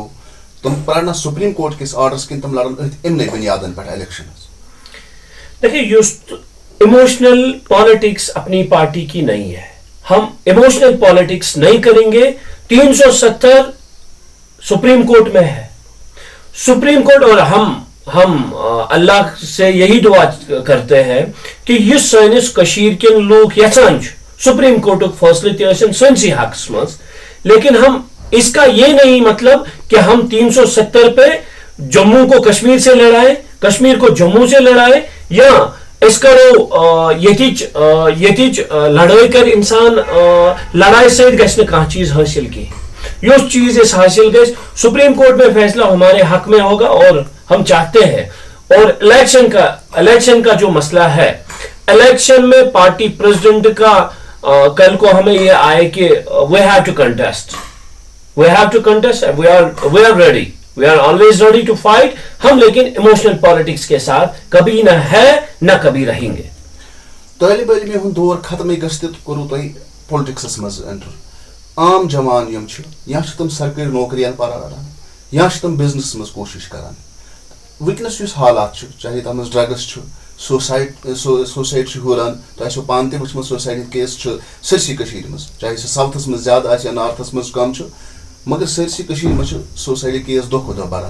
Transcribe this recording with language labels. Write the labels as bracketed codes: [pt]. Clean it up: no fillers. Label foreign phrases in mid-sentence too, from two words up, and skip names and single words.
[ks] تِم پرنا سپریم کورٹ کِس آرڈرس کِنۍ تِم لڑن أتھۍ یِمنٕے بُنیادن پٮ۪ٹھ الیکشنز؟ [ur] دیکھیے یُس ایموشنل پالیٹکس اپنی پارٹی کی نہیں ہے. ہم ایموشنل پالیٹکس نہیں کریں گے. 370 سپریم کورٹ میں ہے. سپریم کورٹ اور ہم اللہ سے یہی دعا کرتے ہیں کہ یہ [ks] سانس کشیر کن لوگ یژھان سپریم کورٹک فیصلہ تہ ٲسِن سٲنسی حقس مز. [ur] لیکن ہم اس کا یہ نہیں مطلب کہ ہم 370 پہ جموں کو کشمیر سے لڑائیں, کشمیر کو جموں سے لڑائیں, یا اس [ks] کرو یتچ لڑائی کر انسان لڑائی سۭتۍ گژھِ نہٕ کانٛہہ چیز حاصل [ur] کی. [ks] یُس چیز اس حاصل گژھِ [ur] سپریم کورٹ میں فیصلہ ہمارے حق میں ہوگا اور ہم چاہتے ہیں. اور الیکشن کا جو مسئلہ ہے, الیکشن میں پارٹی پریزیڈنٹ کا کل کو ہمیں یہ آئے کہ [en] we have to contest, we are ready, we are always ready to fight. [ur] ہم لیکن ایموشنل پالیٹکس کے ساتھ کبھی نہ ہے نہ کبھی رہیں گے. [ks] طالب علمی ہند دور ختم گژھِ تہٕ کوٚروٕ تۄہہِ پُلٹکسس منٛز اینٹر. عام جوان یم چھِ یا چھِ تِم سرکٲرۍ نوکرین پران یا چھِ تِم بزنس منٛز کوٗشش کران. ونکیٚنس یُس حالات چھُ چاہے تتھ منٛز ڈرگس چھُ, سوسایڈ چھُ ہُران. تۄہہِ آسیو پانہٕ تہِ وٕچھمُت سوسایڈ ہٕنٛدۍ کیس چھُ سٲرسٕے کٔشیٖرِ منٛز, چاہے سُہ ساوتھس منٛز زیادٕ آسہِ یا نارتھس منٛز کم چھُ, مگر سٲرسٕے کٔشیٖرِ منٛز چھُ سوسایڈ کیس دۄہ کھۄتہٕ دۄہ بڑان.